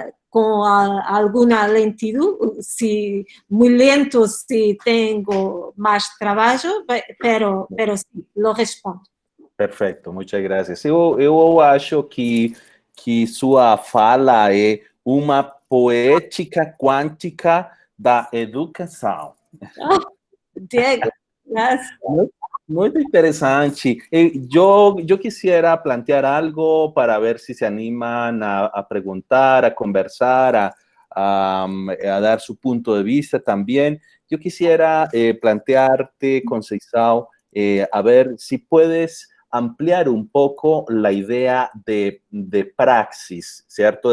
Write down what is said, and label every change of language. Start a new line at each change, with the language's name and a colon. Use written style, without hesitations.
Spanish: con alguna lentitud, si muy lento si tengo más trabajo, pero sí, lo respondo.
Portuguese: Perfeito,
Spanish: muchas gracias.
Portuguese: Eu acho que sua fala é uma poética quântica da educação.
Spanish: Oh, Diego, gracias. Muy interesante. Yo quisiera plantear algo para ver si se animan a preguntar, a conversar, a dar su punto de vista también. Yo quisiera plantearte, Conceizao, a ver si puedes ampliar un poco la idea de praxis, ¿cierto?